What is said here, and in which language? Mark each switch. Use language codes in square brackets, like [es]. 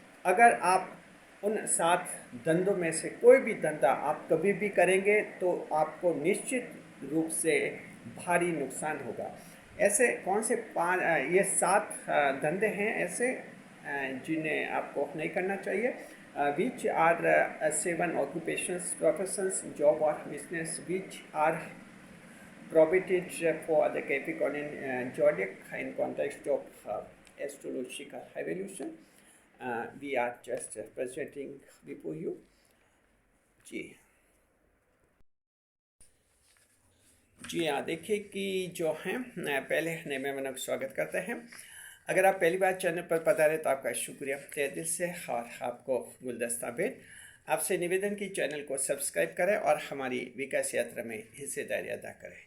[hi] अगर आप उन 7 धंधों में से कोई भी धंधा आप कभी भी करेंगे तो आपको निश्चित रूप से भारी नुकसान होगा। ऐसे कौन से ये 7 धंधे हैं ऐसे जिन्हें आपको नहीं करना चाहिए। [en] Which are 7 occupations professions job or business which are prohibited for the Capricornian zodiac in context of astrological evolution. We are just presenting before you. [hi] जी हाँ, देखिए कि जो हैं पहले नए मेहमानों का स्वागत करते हैं। अगर आप पहली बार चैनल पर पधारे तो आपका शुक्रिया तहे दिल से, और आपको गुलदस्ता भेंट। आपसे निवेदन की चैनल को सब्सक्राइब करें और हमारी विकास यात्रा में हिस्सेदारी अदा करें।